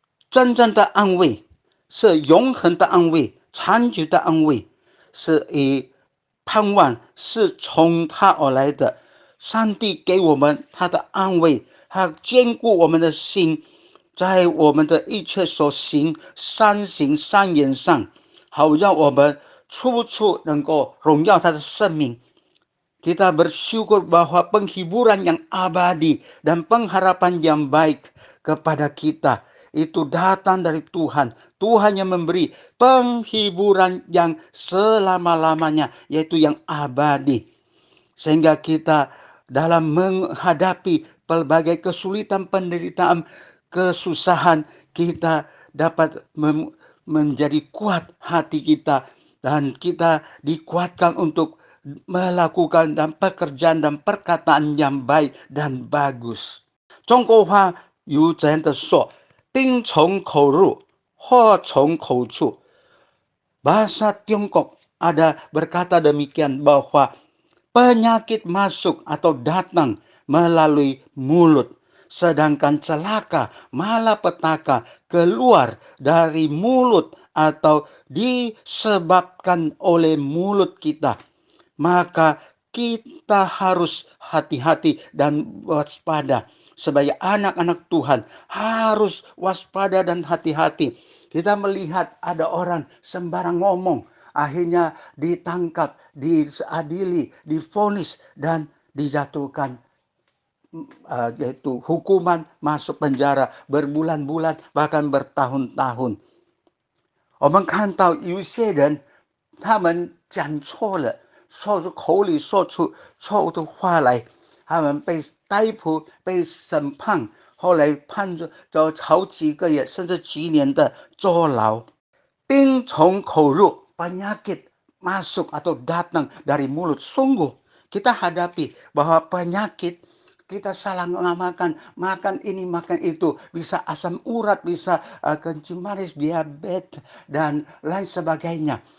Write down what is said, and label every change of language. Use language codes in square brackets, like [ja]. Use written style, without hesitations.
[zh] 真正的安慰是永恒的安慰，长久的安慰，是以盼望是从他而来的。上帝给我们他的安慰，他坚固我们的心，在我们的一切所行善言上，好让我们处处能够荣耀他的生命。 [id] Kita bersyukur bahwa penghiburan yang abadi dan pengharapan yang baik kepada kita itu datang dari Tuhan. Tuhan yang memberi penghiburan yang selama-lamanya, yaitu yang abadi. Sehingga kita dalam menghadapi pelbagai kesulitan, penderitaan, kesusahan, kita dapat menjadi kuat hati kita. Dan kita dikuatkan untuk melakukan dan pekerjaan dan perkataan yang baik dan bagus. [zh] 中国话有这样的说，病从口入，祸从口出。 [id] Bahasa Tiongkok ada berkata demikian bahwa penyakit masuk atau datang melalui mulut, sedangkan celaka, malapetaka keluar dari mulut atau disebabkan oleh mulut kita. Maka kita harus hati-hati dan waspada. Sebagai anak-anak Tuhan harus waspada dan hati-hati. Kita melihat ada orang sembarang ngomong, akhirnya ditangkap, diadili, divonis dan dijatuhkan yaitu hukuman masuk penjara berbulan-bulan bahkan bertahun-tahun. [zh] 我们看到有些人他们讲错了，说出口里说出错误的话来，他们被逮捕、被审判，后来判就好几个月甚至几年的坐牢。病从口入， [id] penyakit masuk atau datang dari mulut. Sungguh kita hadapi bahwa penyakit kita salah makan ini, makan itu. Bisa asam urat, bisa kencing manis, diabetes, dan lain sebagainya.